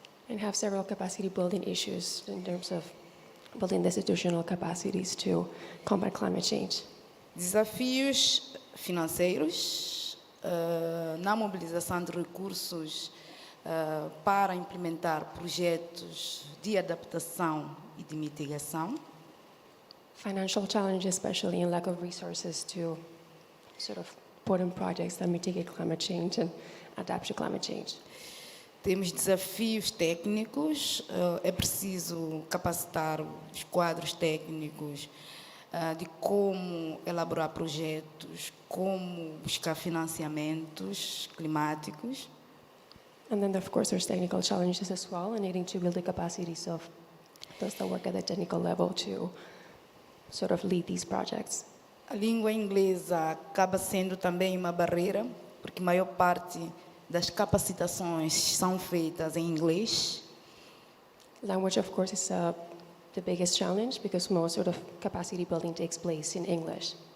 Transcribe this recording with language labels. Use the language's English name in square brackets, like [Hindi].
[English] And have several capacity building issues in terms of building the institutional capacities to combat climate change. [Portuguese] Desafios financeiros, na mobilização de recursos para implementar projetos de adaptação e de mitigação. [English] Financial challenges, especially in lack of resources to sort of put in projects that mitigate climate change and adapt to climate change. [Portuguese] Temos desafios técnicos, é preciso capacitar os quadros técnicos de como elaborar projetos, como buscar financiamentos climáticos. [English] And then, of course, there's technical challenges as well, and needing to build the capacities of those that work at the technical level to sort of lead these projects. [Portuguese] A língua inglesa acaba sendo também uma barreira, porque a maior parte das capacitações são feitas em inglês. [English] Language, of course, is the biggest challenge because most sort of capacity building takes place in English.